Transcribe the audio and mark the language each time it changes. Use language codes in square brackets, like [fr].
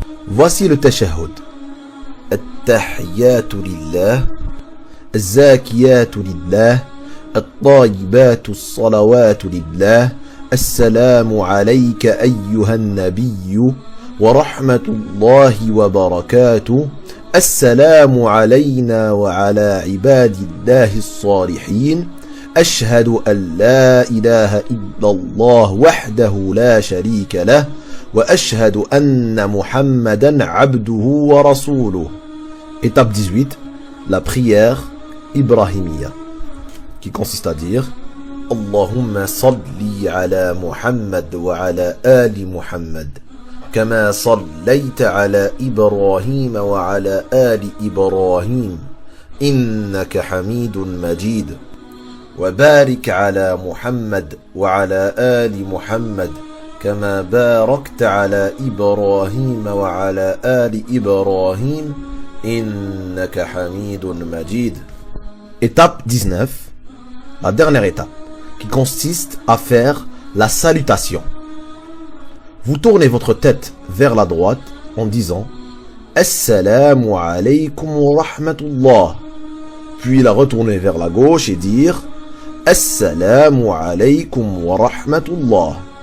[fr] Voici le tashahhud. [ar] At-tahiyyatu lillah, az-zakiyatu lillah, at-tayyibatu as-salawatu lillah, assalamu alayka ayyuhan nabiyyu, wa rahmatullahi wa barakatuh, assalamu alayna wa ala ibadillahi as-salihin, أشهد أن لا إله إلا الله وحده لا شريك له وأشهد أن محمدا عبده ورسوله. [fr] Étape 18, la prière ibrahimiya, qui consiste à dire [ar] Allahumma salli ala Muhammad wa ala ali Muhammad كما صليت على إبراهيم وعلى آل إبراهيم إنك حميد مجيد وبارك على محمد وعلى آل محمد كما باركت على إبراهيم وعلى آل إبراهيم إنك حميد مجيد. [fr] Étape 19, la dernière étape, qui consiste à faire la salutation. Vous tournez votre tête vers la droite en disant [ar] Assalamu alaykum wa rahmatullah, [fr] puis la retourner vers la gauche et dire Assalamu alaykum wa rahmatullah.